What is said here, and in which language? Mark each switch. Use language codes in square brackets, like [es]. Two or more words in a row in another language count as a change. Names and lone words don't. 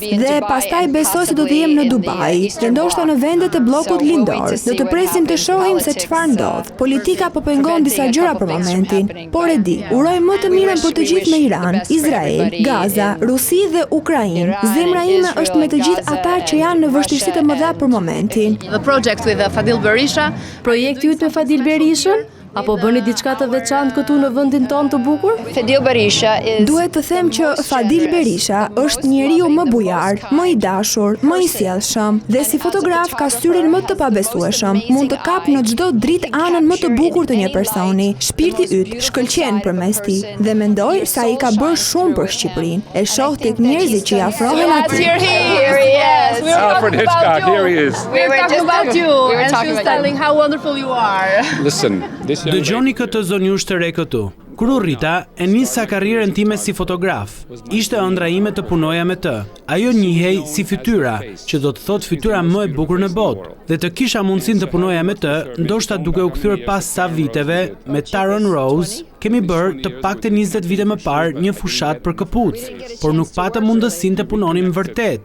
[sq] Dhe pastaj besoj se do të jem në Dubai, dhe ndoshta në vendet e bllokut lindor. Do të presim të shohim se çfarë ndodh. Politika po pengon disa gjëra për momentin, por e di, uroj më të mirën për të gjithë në Iran, Izrael, Gaza, Rusi dhe Ukrainë. Zemra ime është me të gjithë ata që janë në vështirësi të mëdha për momentin. [en] The project with Fadil Berisha. [sq] Projekti yt me Fadil Berishën? Apo bëni diçka të veçantë këtu në vendin tonë të bukur? Fadil Berisha Duhet të them që Fadil Berisha është njeriu më bujar, më I dashur, më I sjellshëm dhe si fotograf ka syrin më të pabesueshëm. Mund të kap në çdo dritë anën më të bukur të një personi. Shpirti yt shkëlqen përmes tij dhe mendoj se ai ka bërë shumë për Shqipërinë. E shoh tek njerëzit që I afrohen atij. [en] Alfred Hitchcock, here he is. We were talking about you and she was telling how wonderful you are. Listen, this [sq] Dëgjoni këtë zonjush të re këtu. Kur u rrita, e nisa karrierën time si fotograf. Ishte ëndra ime të punoja me të. Ajo njihej si fytyra, që do të thot fytyra më e bukur në botë. Dhe të kisha mundësinë të punoja me të, ndoshta duke u kthyer pas sa viteve me Taron Rose, kemi bërë të pakte 20 vite më parë një fushat për këpucë, por nuk patëm mundësinë të punonim vërtet.